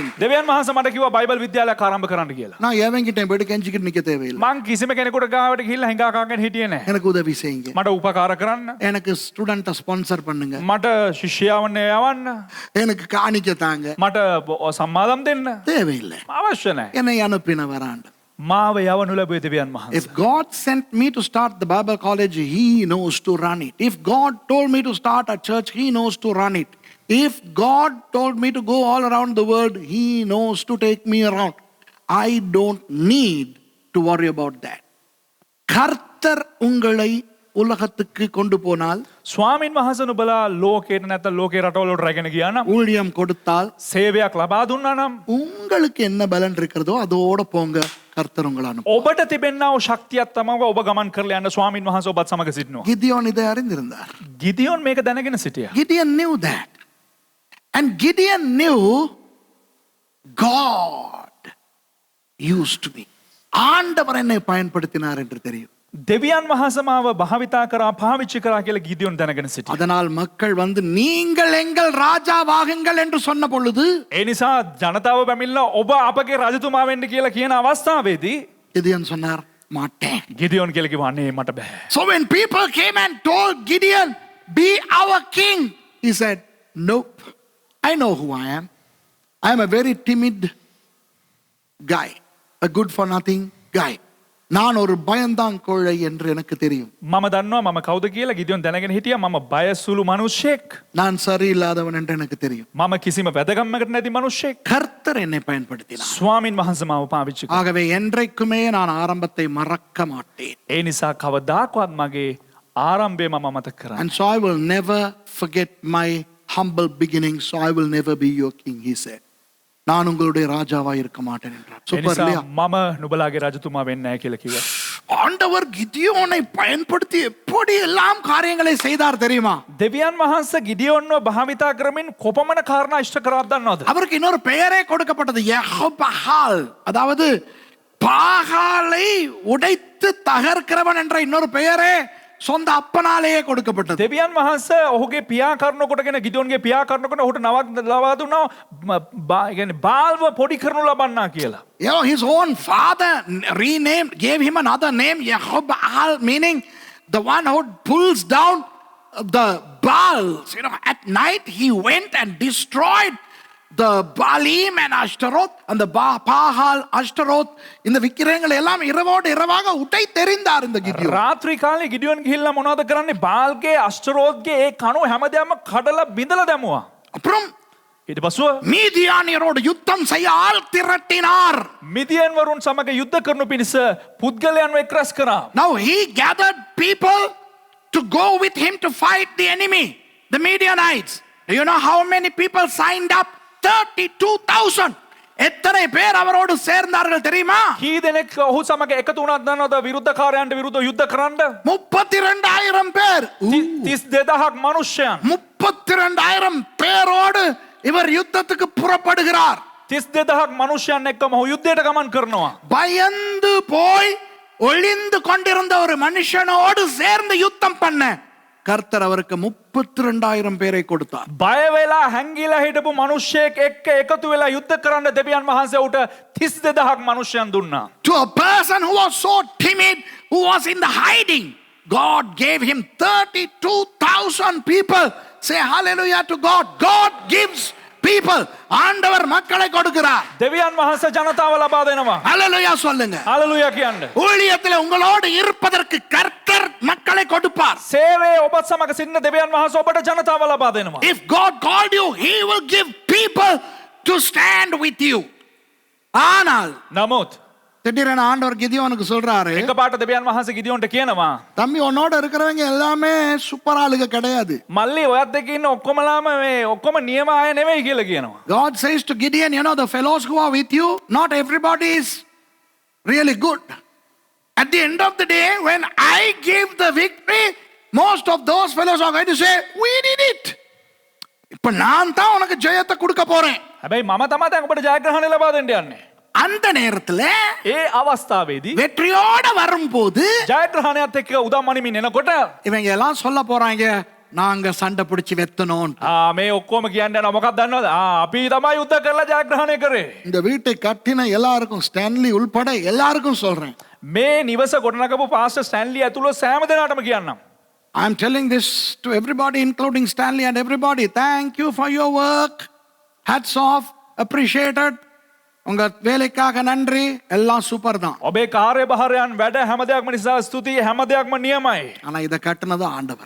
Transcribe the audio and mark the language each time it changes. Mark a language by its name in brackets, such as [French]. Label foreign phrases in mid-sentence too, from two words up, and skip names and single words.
[Sinhala] දෙවියන් වහන්සේ මට කිව්වා බයිබල් විද්‍යාලයක් ආරම්භ කරන්න කියලා. [Tamil] நான் எவங்கிட்டேன் போயிட்டு கெஞ்சிக்கிட்டு நிக்க தேவையில்லை. [Sinhala] මං කිසිම කෙනෙකුට ගාවට ගිහිල්ලා හිඟා කාගෙන හිටියේ නැහැ. [Tamil] எனக்கு உதவி செய்யுங்க. [Sinhala] මට උපකාර කරන්න. [Tamil] எனக்கு [English] student sponsor [Tamil] பண்ணுங்க. [Sinhala] මට ශිෂ්‍යයවන්න යවන්න. [Tamil] எனக்கு காணிக்க தாங்க. [Sinhala] මට සම්මාදම් දෙන්න. [Tamil] தேவையில்லை. [Sinhala] අවශ්‍ය නැහැ. [Tamil] என்னை அனுப்பினவர் ஆண்டவர். [Sinhala] මාව යවනු ලැබුවේ දෙවියන් වහන්සේ. [English] If God sent me to start the Bible college, He knows to run it. If God told me to start a church, He knows to run it. If God told me to go all around the world, He knows to take me around. I don't need to worry about that. [Tamil] கர்த்தர் உங்களை உலகத்துக்கு கொண்டு போனால், [Sinhala] ස්වාමින් වහන්සේ නුඹලා ලෝකේට නැත්නම් ලෝකේ රටවලට රැගෙන ගියා නම්, [Tamil] ஊழியம் கொடுத்தால், [Sinhala] සේවයක් ලබා දුන්නා නම්, [Tamil] உங்களுக்கு என்ன பலன் இருக்கிறதோ அதோட போங்க. கர்த்தர் உங்களை அனுப்புவார். [Sinhala] ඔබට තිබෙනා වූ ශක්තියක් තමයි ඔබ ගමන් කරලා යන්න ස්වාමින් වහන්සේ ඔබත් සමග සිටිනවා. [Tamil] கிதியோன் இதை அறிந்திருந்தார். [Sinhala] ගිදියෝන් මේක දැනගෙන සිටියා. [English] Gideon knew that. And Gideon knew God used me. [Tamil] ஆண்டவர் என்னை பயன்படுத்தினார் என்று தெரியும். [Sinhala] දෙවියන් වහන්සේ මාව භාවිතා කරා පාවිච්චි කරා කියලා ගිදියෝන් දැනගෙන සිටියා. [Tamil] அதனால் மக்கள் வந்து நீங்கள் எங்கள் ராஜாவாகுங்கள் என்று சொன்ன பொழுது, [Sinhala] ඒ නිසා ජනතාව පැමිණලා ඔබ අපගේ රජතුමා වෙන්න කියලා කියන අවස්ථාවේදී [Tamil] கிதியோன் சொன்னார், மாட்டேன். [Sinhala] ගිදියොන් කියලා කිව්වා අනේ මට බෑ. [English] So when people came and told Gideon, be our king, he said, nope, I know who I am. I am a very timid guy, a good for nothing guy. [Tamil] நான் ஒரு பயந்தாங்கோழை என்று எனக்கு தெரியும். [Sinhala] මම දන්නවා මම කවුද කියලා ගිදියොන් දැනගෙන හිටියා මම බයසුළු මිනිහෙක්. [Tamil] நான் சரியில்லாதவன் என்று எனக்கு தெரியும். [Sinhala] මම කිසිම වැදගම්මකට නැති මිනිහෙක්. [Tamil] கர்த்தர் என்னை பயன்படுத்தினார். [Sinhala] ස්වාමින් වහන්සේ මාව පාවිච්චි කළා. [Tamil] ஆகவே என்றைக்குமே நான் ஆரம்பத்தை மறக்க மாட்டேன். [Sinhala] ඒ නිසා කවදාකවත් මගේ ආරම්භය මම අමතක කරන්නේ. [English] And so I will never forget my humble beginnings, so I will never be your king, he said. [Tamil] நான் உங்களுடைய ராஜாவா இருக்க மாட்டேன் என்றார். [Sinhala] ඒ [Tamil] சூப்பர் [Sinhala] නිසා [Tamil] இல்லையா? [Sinhala] මම නුඹලාගේ රජතුමා වෙන්නේ නැහැ කියලා කිව්වා. [Tamil] ஆண்டவர் கிதியோனை பயன்படுத்தி எப்படி எல்லாம் காரியங்களை செய்தார் தெரியுமா? [Sinhala] දෙවියන් වහන්සේ ගිදියොන්ව භාවිතා කරමින් කොපමණ කාරණා ඉෂ්ට කරාද දන්නවද? [Tamil] அவருக்கு இன்னொரு பெயரே கொடுக்கப்பட்டது, யெகோபஹால். அதாவது பாகாலை உடைத்து தகர்க்கிறவன் என்ற இன்னொரு பெயரே சொந்த அப்பனாலேயே கொடுக்கப்பட்டது. [Sinhala] දෙවියන් වහන්සේ ඔහුගේ පියා කරන කොටගෙන ගිදියොන්ගේ පියා කරන කොට ඔහුට නවක් ලබා දුන්නා يعني බාල්ව පොඩි කරනු ලබන්නා කියලා. [English] You know, his own father renamed, gave him another name, Yehobahal, meaning the one who pulls down the Baals. You know, at night he went and destroyed the Baalim and Ashtaroth and the Bahal, Ashtaroth. [Tamil] இந்த விக்கிரகங்கள் எல்லாம் இரவோடு இரவாக உடை தெரிந்தார் இந்த கிதியோன். [Sinhala] රාත්‍රී කාලේ ගිදියොන් ගිහිල්ලා මොනවද කරන්නේ? බාල්ගේ අෂ්ටරෝත්ගේ ඒ කණු හැමදේම කඩලා බිඳලා දැමුවා. [Tamil] அப்புறம் [Sinhala] ඊට පස්ව [Tamil] மீதியானியரோடு யுத்தம் செய்ய ஆள் திரட்டினார். [Sinhala] මිදියන් වරුන් සමග යුද්ධ කරනු පිණිස පුද්ගලයන්ව එක්රැස් කරා. [English] Now he gathered people to go with him to fight the enemy, the Midianites. Do you know how many people signed up? 32,000. [Tamil] எத்தனை பேர் அவரோடு சேர்ந்தார்கள் தெரியுமா? [Sinhala] කී දෙනෙක් ඔහු සමග එකතු වුණාද දන්නවද විරුද්ධකාරයන්ට විරුද්ධව යුද්ධ කරන්න? [Tamil] 32,000 பேர். [Sinhala] 32,000 මනුෂ්‍යයන්. [Tamil] 32,000 பேரோடு இவர் யுத்தத்துக்கு புறப்படுகிறார். [Sinhala] 32,000 මනුෂ්‍යයන් එක්කම ඔහු යුද්ධයට ගමන් කරනවා. [Tamil] பயந்து போய் ஒளிந்து கொண்டிருந்த ஒரு மனுஷனோடு சேர்ந்து யுத்தம் பண்ண கர்த்தர் அவருக்கு 32,000 பேரை கொடுத்தார். [Sinhala] බය වෙලා හැංගිලා හිටපු මිනිහෙක් එක්ක එකතු වෙලා යුද්ධ කරන්න දෙවියන් වහන්සේ උට 32,000 මනුෂ්‍යයන් දුන්නා. [English] To a person who was so timid, who was in the hiding, God gave him 32,000 people. Say hallelujah to God. God gives people. [Tamil] ஆண்டவர் மக்களை கொடுக்கிறார். [Sinhala] දෙවියන් වහන්සේ ජනතාව ලබා දෙනවා. [Tamil] ஹalleluya சொல்லுங்க. [Sinhala] හalleluya කියන්න. [Tamil] ஊழியத்தில் உங்களோடு இருப்பதற்கு கர்த்தர் மக்களை கொடுப்பார். [Sinhala] සේවයේ ඔබත් සමග සිටින දෙවියන් වහන්සේ ඔබට ජනතාව ලබා දෙනවා. [English] If God called you, he will give people to stand with you. [Tamil] ஆனால் [Sinhala] නමුත් [Tamil] திடீரென ஆண்டவர் கிதியோனுக்கு சொல்றாரு, [Sinhala] එකපාරට දෙවියන් වහන්සේ ගිදියොන්ට කියනවා [Tamil] தம்பி உன்னோட இருக்கிறவங்க எல்லாமே சூப்பர் ஆளுங்க கிடையாது. [Sinhala] මල්ලි ඔයත් එක්ක ඉන්න ඔක්කොමලාම මේ ඔක්කොම නියම අය නෙවෙයි කියලා කියනවා. [English] God says to Gideon, you know, the fellows who are with you, not everybody is really good. At the end of the day, when I give the victory, most of those fellows are going to say, we did it. [Tamil] இப்ப நான் தான் உனக்கு ஜெயத்தை கொடுக்க போறேன். [Sinhala] හැබැයි මම තමයි දැන් ඔබට ජයග්‍රහණය ලබා දෙන්න යන්නේ. [Tamil] அந்த நேரத்துல [Sinhala] ඒ අවස්ථාවේදී [Tamil] வெற்றியோட வரும்போது [Sinhala] ජයග්‍රහණයත් එක්ක උදම් අනිමින් එනකොට [Tamil] இவங்க எல்லாம் சொல்ல போறாங்க, நாங்க சண்டை பிடிச்சு வெத்தணும். [Sinhala] මේ ඔක්කොම කියන්නේ යනවා මොකක්ද දන්නවද? අපි තමයි යුද්ධ කරලා ජයග්‍රහණය කරේ. [Tamil] இந்த வீட்டை கட்டின எல்லாருக்கும், ஸ்டான்லி உள்பட எல்லாருக்கும் சொல்றேன். [Sinhala] මේ නිවස ගොඩනගපු පාස්ටර් ස්ටැන්ලි ඇතුළු සෑම දෙනාටම කියන්නම්. [English] I am telling this to everybody, including Stanley and everybody. Thank you for your work. Hats off. Appreciated. [Tamil] உங்க வேலைக்காக நன்றி. எல்லாம் சூப்பர் தான். [Sinhala] ඔබේ කාර්යභාරයන් වැඩ හැම දෙයක්ම නිසා ස්තුතියි. හැම දෙයක්ම නියමයි. [Tamil] ஆனா இத கட்டினது ஆண்டவர்.